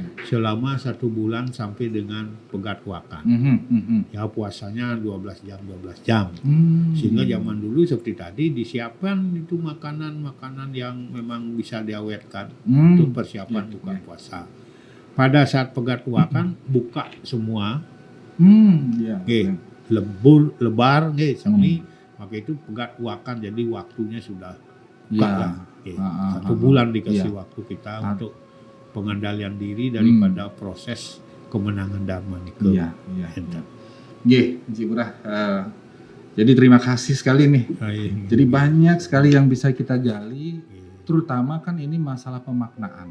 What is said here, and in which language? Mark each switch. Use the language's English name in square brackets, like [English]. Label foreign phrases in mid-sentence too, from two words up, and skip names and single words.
[Indonesian] selama 1 bulan sampai dengan Pegat Wakan. Ya puasanya 12 jam. Sehingga zaman dulu seperti tadi disiapkan itu makanan-makanan yang memang bisa diawetkan untuk persiapan buka puasa. Pada saat Pegat Wakan buka semua, Iya. [Balinese] nggih, lebar nggih sami [Indonesian] Maka itu pegat wakan, jadi waktunya sudah Ya. lah. Oke. Ah, 1 bulan dikasih Iya. waktu kita Ah. untuk pengendalian diri daripada proses kemenangan Dharma ini ke Iya, iya. Enta. Nggih, Encik Ngurah. Jadi terima kasih sekali nih. Jadi banyak sekali yang bisa kita gali, terutama kan ini masalah pemaknaan.